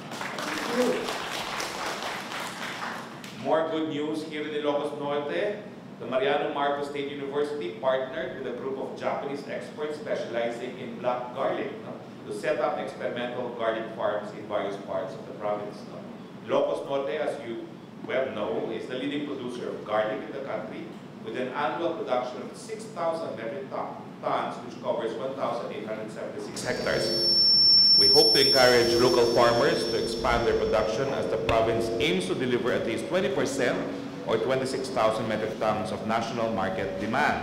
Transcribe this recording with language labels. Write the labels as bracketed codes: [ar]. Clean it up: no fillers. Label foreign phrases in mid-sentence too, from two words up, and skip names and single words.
[en] More good news here in Ilocos Norte. The Mariano Marcos State University partnered with a group of Japanese experts specializing in black garlic to set up experimental garlic farms in various parts of the province. Ilocos Norte, as you well know, is the leading producer of garlic in the country, with an annual production of 6,000 metric tons, which covers 1,876 hectares. We hope to encourage local farmers to expand their production as the province aims to deliver at least 20% or 26,000 metric tons of national market demand.